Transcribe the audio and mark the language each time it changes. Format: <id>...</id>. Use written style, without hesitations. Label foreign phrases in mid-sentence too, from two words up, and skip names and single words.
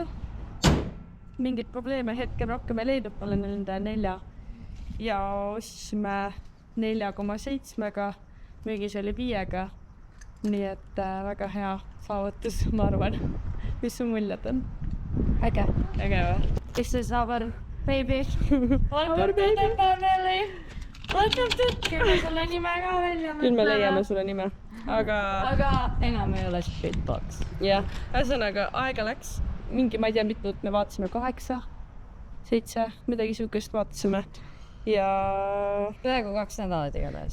<et>Mingid probleeme hetkel rohkem ei leidnud, olen nende 4 ja ostsime 4,7-ga, müügis oli 5-ga nii et väga hea saavutus, ma arvan. Mis su muljed on? Äge. Äge või?</et> <en>This is our baby. Welcome to the family. Welcome to...</en> <et>Küll me sulle nime ka välja mõtleme. Küll me leiame sulle nime. Aga enam ei ole Spitbox. Jah, ühesõnaga aega läks. Mingi, ma ei tea, mitut me vaatasime, 8, 7, midagi sihukest vaatasime. Ja Peaaegu 2 nädalat igatahes.</et>